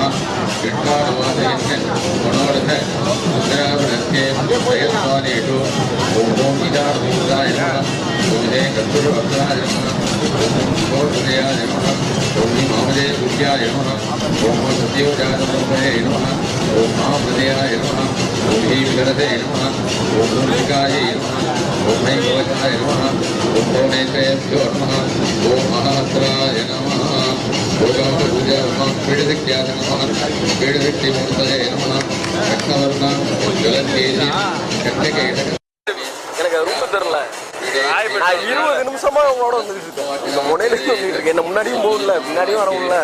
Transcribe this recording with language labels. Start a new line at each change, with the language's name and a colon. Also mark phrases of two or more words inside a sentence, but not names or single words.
Sanskrit: कृष्णानुवादयन् मनोरथ मुद्रावृत्ये प्रयत्वानेषु ॐ इदारूपाय नमः ॐ हे कस्तूरवक्त्राय नमः ॐ हृदयाय नमः ॐ मामदे गुह्याय नमः ॐ सत्योजातब्रह्मणे नमः ॐ महाहृदयाय नमः ॐ हि विगरते नमः ॐ मूलिकायै नमः ॐ ऐकवचाय नमः ॐ भुवनेश्वरेभ्यो नमः ॐ महाहस्राय नमः
Tamil: எனக்கு ரொம்ப தெரியல. நான் 20 நிமிஷமா உங்களோட வந்துட்டு இருக்கேன். இந்த முனையில வந்துட்டு இருக்கேன். என்ன முன்னாடியும் போகல, பின்னாடியும் வர முடியல.